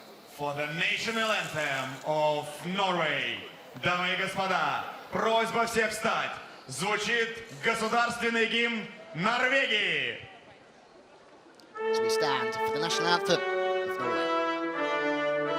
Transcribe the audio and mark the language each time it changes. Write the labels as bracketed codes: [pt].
[en] for the national anthem of Norway. [ru] Дамы и господа, просьба всех встать. Звучит государственный гимн Норвегии. [en] As we stand for the national anthem of Norway.